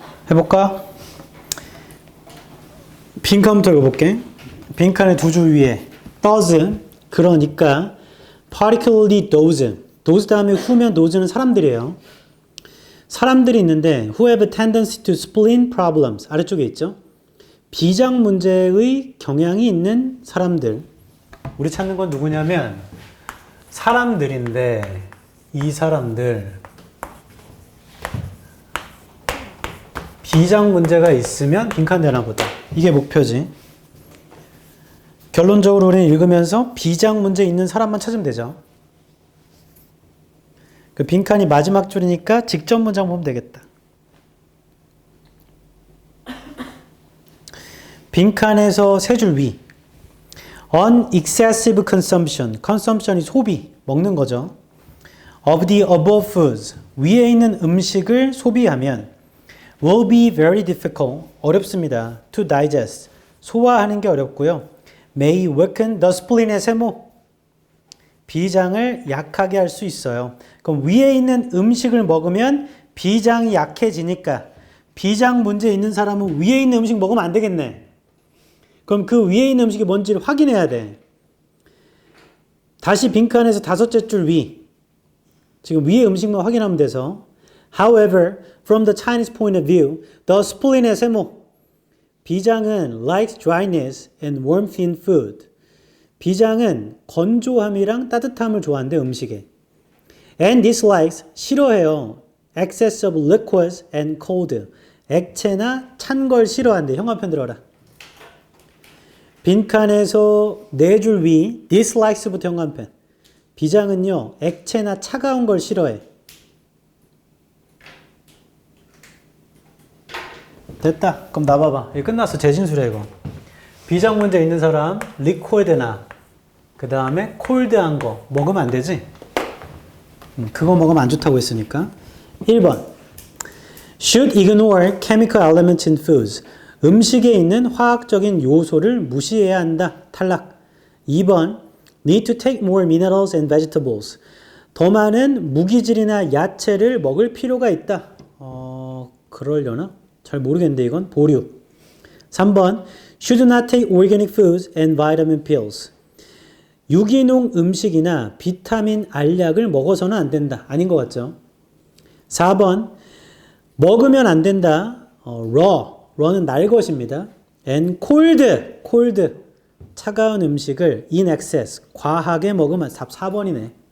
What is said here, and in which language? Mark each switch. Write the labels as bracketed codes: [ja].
[ko] 해볼까? 빈칸부터 읽어볼게. 빈칸의 두 줄 위에 does, 그러니까 [en] particularly those [ko] 다음에 who면 those는 사람들이에요. 사람들이 있는데 [en] who have a tendency to spleen problems [ko] 아래쪽에 있죠. 비장 문제의 경향이 있는 사람들. 우리 찾는 건 누구냐면 사람들인데 이 사람들 비장 문제가 있으면 빈칸 되나 보다. 이게 목표지. 결론적으로 우리는 읽으면서 비장 문제 있는 사람만 찾으면 되죠. 그 빈칸이 마지막 줄이니까 직접 문장 보면 되겠다. 빈칸에서 세 줄 위. [en] On excessive consumption. consumption이 [ko] 소비, 먹는 거죠. [en] Of the above foods. [ko] 위에 있는 음식을 소비하면 [en] will be very difficult. [ko] 어렵습니다. [en] To digest. [ko] 소화하는 게 어렵고요. [en] May weaken the spleen 세모. [ko] 비장을 약하게 할 수 있어요. 그럼 위에 있는 음식을 먹으면 비장이 약해지니까 비장 문제 있는 사람은 위에 있는 음식 먹으면 안 되겠네. 그럼 그 위에 있는 음식이 뭔지를 확인해야 돼. 다시 빈칸에서 다섯째 줄 위. 지금 위에 음식만 확인하면 돼서 [en] However, from the Chinese point of view, the spleen 세모. [ko] 비장은 [en] likes dryness and warmth in food. [ko] 비장은 건조함이랑 따뜻함을 좋아하는데 음식에. [en] And dislikes [ko] 싫어해요. [en] excess of liquids and cold. [ko] 액체나 찬 걸 싫어한대. 형광펜 들어라. 빈칸에서 네 줄 위 dislikes부터 형광펜. 비장은요 액체나 차가운 걸 싫어해. 됐다. 그럼 나봐봐. 이거 끝났어. 재진술이야 이거. 비장 문제 있는 사람 리코이드나 그 다음에 콜드한 거 먹으면 안 되지? 그거 먹으면 안 좋다고 했으니까. [en] 1번 Should ignore chemical elements in foods. [ko] 음식에 있는 화학적인 요소를 무시해야 한다. 탈락. 2번 [en] Need to take more minerals and vegetables. [ko] 더 많은 무기질이나 야채를 먹을 필요가 있다. 그러려나? 잘 모르겠는데 이건 보류. [en] 3번 Should not take organic foods and vitamin pills. [ko] 유기농 음식이나 비타민 알약을 먹어서는 안 된다. 아닌 것 같죠? 4번 먹으면 안 된다. raw run은 날 것입니다. [en] and cold [ko] 차가운 음식을 [en] in excess [ko] 과하게 먹으면 4번이네.